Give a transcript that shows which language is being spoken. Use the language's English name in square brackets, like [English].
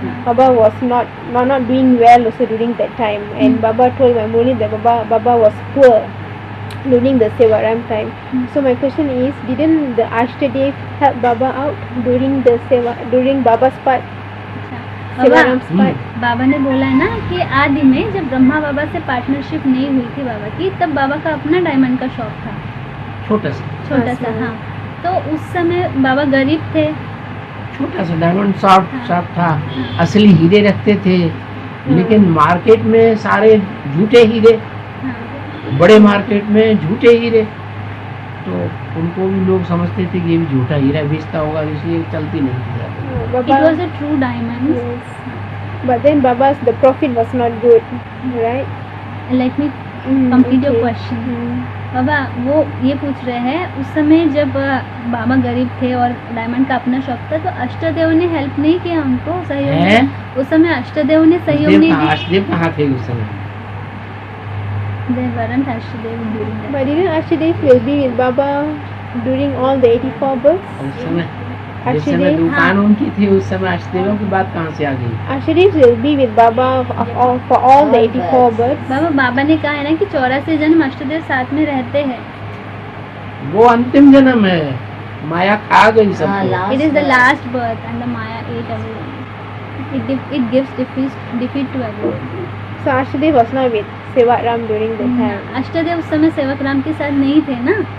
[English] Baba was not doing well also during that time, and Baba told my Murli that Baba was poor during the Sevaram time. So my question is, didn't the Ashtadev help Baba out during Baba's part? Sevaram's part? [Hindi] बाबा ने बोला है ना कि आदि में जब ब्रह्मा बाबा से partnership नहीं हुई थी बाबा की, तब बाबा का अपना डायमंड का शॉप था, छोटा सा। हाँ, तो उस समय बाबा गरीब थे, छोटा सा डायमंड शॉप था। असली हीरे रखते थे, लेकिन मार्केट में सारे झूठे हीरे, बड़े मार्केट में झूठे हीरे, तो उनको भी लोग समझते थे कि ये भी झूठा हीरा बेचता होगा, इसलिए चलती नहीं थी। [English] It was a true diamond. Yes. But then the profit was not good, right? Let me complete your question. [Hindi] बाबा वो ये पूछ रहे हैं उस समय जब बाबा गरीब थे और डायमंड का अपना शॉप था, तो अष्टदेव ने हेल्प नहीं किया उनको, सहयोग नहीं? उस समय अष्टदेव ने सहयोग नहीं दिया। अष्टदेव कहाँ थे उस समय? [English] They weren't Ashtadev during that. But didn't Ashtadev will be with Baba during all the 84 births? [Hindi] उस समय जिस समय दुकान उनकी थी उस समय अष्टदेवों की बात कहाँ से आ गई? [English] Ashtadev will be with Baba for all the 84 births. [Hindi] बाबा ने कहा है ना कि 84 जन्म अष्टदेव साथ में रहते हैं. वो अंतिम जन्म है, माया खा गई सबको। [English] It is the last birth and the Maya ate everyone. It gives defeat to everyone. So Ashtadev was not with Sevaram during that time. [Hindi] अष्टदेव उस समय सेवकराम के साथ नहीं थे ना?